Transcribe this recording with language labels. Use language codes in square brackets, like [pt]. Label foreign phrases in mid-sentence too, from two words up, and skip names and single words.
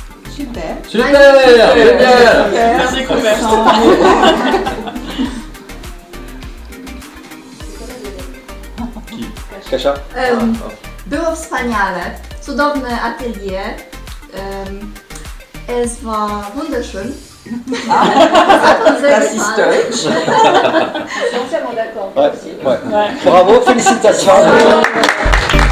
[fr] Super. Super, génial. Merci, conversant. Kasia? [pl] Było wspaniale, cudowne atelier. [de] Es war wunderschön. Das ist Deutsch. [fr] Entièrement d'accord. Ouais. Bravo, félicitations.